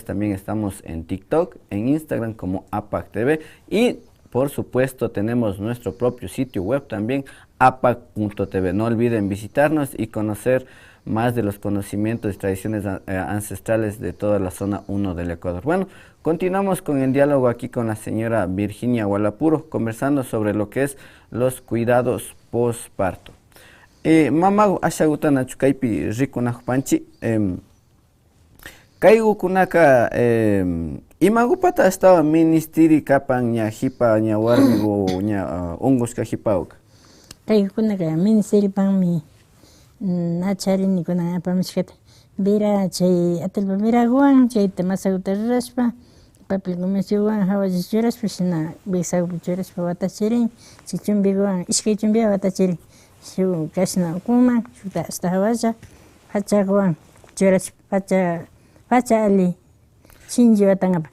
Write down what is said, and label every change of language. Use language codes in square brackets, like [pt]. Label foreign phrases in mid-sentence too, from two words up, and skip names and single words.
[es] También estamos en TikTok, en Instagram como APAC TV, y por supuesto tenemos nuestro propio sitio web también, apac.tv. No olviden visitarnos y conocer más de los conocimientos y tradiciones ancestrales de toda la zona 1 del Ecuador. Bueno, continuamos con el diálogo aquí con la señora Virginia Hualapuro, conversando sobre lo que es los cuidados postparto. [qu] Mamagu ashaguta nachukaipi rikunajpanchi, kaygukunaka imagupata estaba ministiri kapan ña hipa ña warmigu ña ungushka hipauka. Kaykunaka ministiri panmi nacharini kuna apamishkata vira chay atalpa viraguan chayta masaguta rurashpa papel comerciowan hawallash churashpa shina besagupi churashpa watachirin chay chumbikuwan ishkay chumbiwan watachirin shuk kashna ukuman shukta hasta hawalla pachakuwan churashpa pacha ali shinji watanapa.